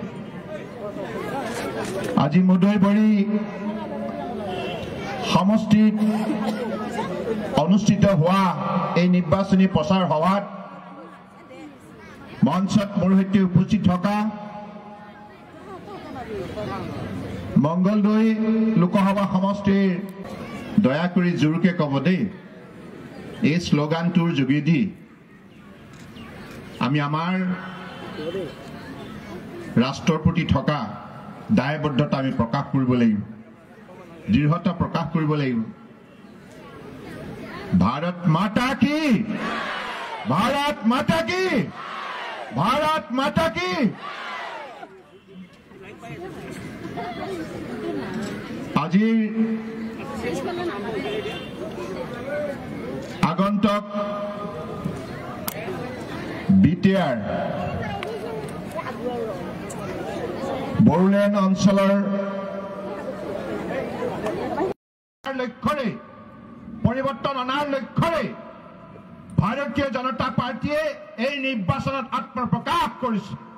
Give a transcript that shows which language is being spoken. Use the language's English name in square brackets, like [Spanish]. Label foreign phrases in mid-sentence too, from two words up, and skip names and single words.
[Assamese] আজি মুদৈপুৰী সমষ্টিত অনুষ্ঠিত হোৱা এই নিৰ্বাচনী প্ৰচাৰ সভাত মঞ্চত মোৰ সৈতে উপস্থিত থকা মংগলদৈ লোকসভা সমষ্টিৰ দয়া কৰি জোৰকে কব দেই এই স্লোগানটোৰ যোগেদি আমি আমাৰ ৰাষ্ট্ৰৰ প্ৰতি থকা দায়বদ্ধতা আমি প্ৰকাশ কৰিব লাগিব দৃঢ়তা প্ৰকাশ কৰিব লাগিব [Hindi] भारत माता की भारत माता की भारत माता की [Assamese] দিল্লীৰ আগন্তুক BTR বড়োলেণ্ড অঞ্চলৰ লক্ষ্যৰে পৰিৱৰ্তন অনাৰ লক্ষ্যৰে ভাৰতীয় জনতা পাৰ্টিয়ে এই নিৰ্বাচনত আত্মপ্ৰকাশ কৰিছে।